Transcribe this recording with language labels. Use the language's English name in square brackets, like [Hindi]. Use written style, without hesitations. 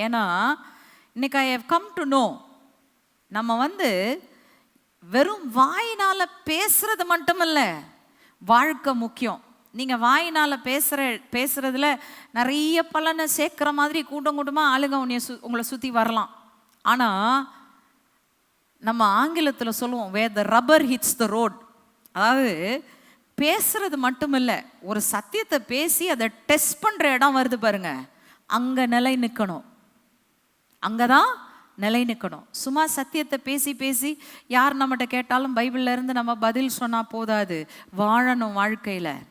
[Tamil] ஏன்னா இன்னைக்கு [English] I have come to know, [Tamil] நம்ம வெறும் வாயினால பேசுறது மட்டுமல்ல, வாழ்க்கை முக்கியம். நீங்கள் வாயினால் பேசுறதுல நிறைய பலனை சேர்க்குற மாதிரி கூட்டமாக ஆளுங்க உங்களை சுற்றி வரலாம். ஆனால் நம்ம ஆங்கிலத்தில் சொல்லுவோம், [English] where the rubber hits the road. [Tamil] அதாவது பேசுறது மட்டுமில்லை, ஒரு சத்தியத்தை பேசி அதை டெஸ்ட் பண்ணுற இடம் வருது பாருங்க, அங்கே நிலை நிற்கணும். அங்கே தான் நிலை நிற்கணும். சும்மா சத்தியத்தை பேசி பேசி யார் நம்மகிட்ட கேட்டாலும் பைபிள்ல இருந்து நம்ம பதில் சொன்னா போதாது, வாழணும் வாழ்க்கையில.